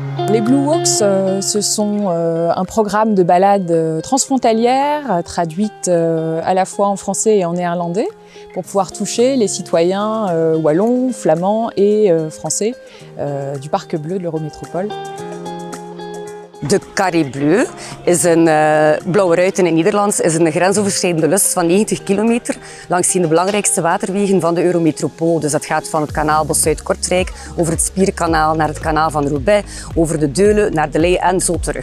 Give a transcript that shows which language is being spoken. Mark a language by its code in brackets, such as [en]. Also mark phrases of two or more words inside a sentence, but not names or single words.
[fr] Les Blue Walks, ce sont un programme de balades transfrontalières traduites à la fois en français et en néerlandais pour pouvoir toucher les citoyens wallons, flamands et français du Parc Bleu de l'Eurométropole. [nl] De Carré Bleu is een blauwe ruit in het Nederlands, is een grensoverschrijdende lus van 90 kilometer langs de belangrijkste waterwegen van de Eurometropool. Dus dat gaat van het kanaal Bos-Zuid-Kortrijk over het Spierkanaal naar het kanaal van Roubaix, over de Deulen naar de Ley en zo terug.